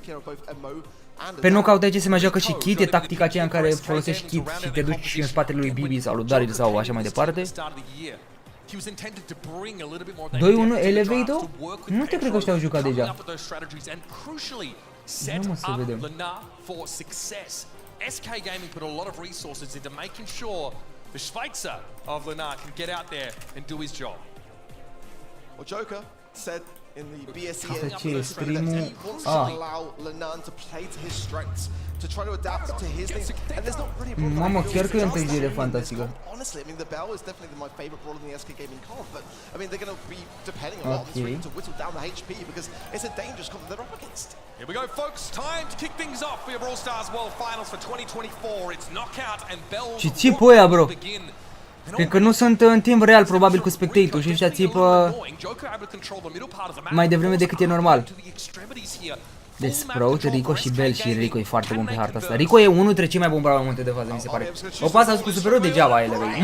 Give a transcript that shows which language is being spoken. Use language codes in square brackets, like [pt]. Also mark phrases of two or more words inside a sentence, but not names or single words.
[ro] Pe knockout aici se mai joacă și Kit, e tactica aceea în care folosești Kit și te duci și în spatele lui Bibi sau lui Daril sau așa mai departe. 2-1 Elevate-o? Nu te cred că ăștia au jucat deja. Nu mă să vedem. [en] SK Gaming put a lot of resources into making sure the Schweizer of Lenar can get out there and do his job. Well, Joker said in the BSC stream-ul. allow Lenar to play to his strengths. to try to adapt to his things. And there's not really a problem. [ro] Mamă, chiar că e o întâlnire fantastică. [en] Honestly, I mean, the bell is definitely my favorite brawler in the SK gaming comp, but I mean, they're going to be depending a lot on this ring to whittle down the HP because it's a dangerous comp that they're up against. Here we go, folks. Time to kick things off for your Brawl Stars World Finals for 2024. It's knockout and bells. [ro] Și țipă ăia, bro. Cred că nu sunt în timp real, probabil cu spectator și ăștia țipă mai devreme decât e normal. De Sprout, Rico și Bell, și Rico e foarte bun pe harta asta. Rico e unul dintre cei mai buni brawler în multe de fază, mi se pare. O pasă cu superul degeaba ele, băi.